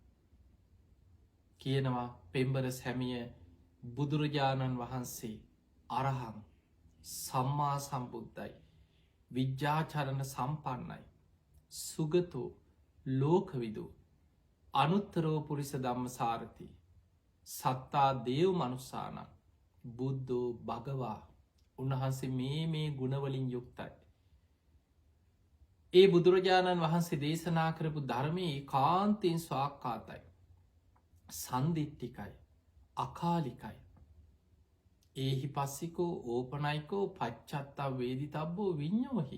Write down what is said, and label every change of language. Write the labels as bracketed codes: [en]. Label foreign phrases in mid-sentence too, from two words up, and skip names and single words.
[si] කියනවා පෙම්බර සැමිය බුදුරජාණන් වහන්සේ අරහං සම්මා සම්බුද්ධයි. විද්‍යාචරණ සම්පන්නයි. [pi] සුගතෝ ලෝකවිදු අනුත්තරෝ පුරිස ධම්ම සාරති. සත්තා දේව් මනුස්සාන බුද්ධෝ භගවා [si] උන්වහන්සේ මේ ගුණවලින් යුක්තයි. ඒ බුදුරජාණන් වහන්සේ දේශනා කරපු ධර්මය කාන්තයෙන් ස්වාක්කාතයි. සන්දිිට්ටිකයි. අකාලිකයි. [pi] ඒහි පස්සිකෝ ඕපනයිකෝ පච්චත්තා වේදි තබ්බෝ විඤ්ඥෝහි.